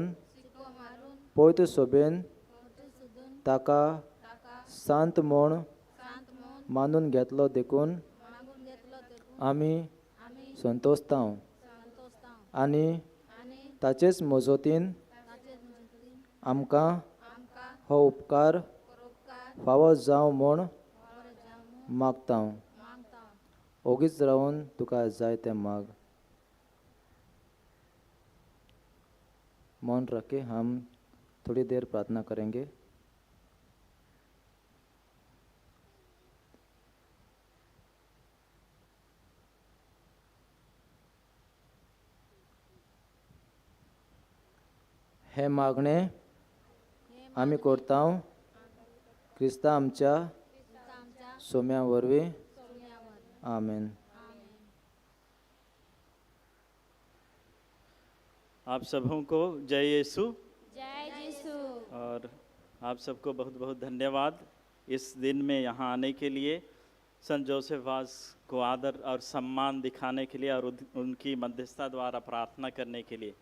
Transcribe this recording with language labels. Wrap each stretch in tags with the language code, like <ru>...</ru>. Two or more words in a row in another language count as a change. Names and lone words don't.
<kok>पवित्र सोबेन ताका सांत म्हूण मानून घेतलो देखून आमी संतोषतांव आनी ताचेच मजतीन आमकां हो उपकार फावो जावं म्हूण मागतांव। ओगीच रावन तुका जाय तें माग।</kok> <hi>मौन रखे हम थोड़ी देर प्रार्थना करेंगे।</hi> <kok>हे मागणे आमी करतांव क्रिस्ता आमच्या सोम्या वरवीं। आमीन।</kok> <hi>आप सबों को जय यीशु। जय यीशु। और आप सबको बहुत बहुत धन्यवाद इस दिन में यहाँ आने के लिए, संत जोसेफ वास को आदर और सम्मान दिखाने के लिए और उनकी मध्यस्थता द्वारा प्रार्थना करने के लिए।</hi>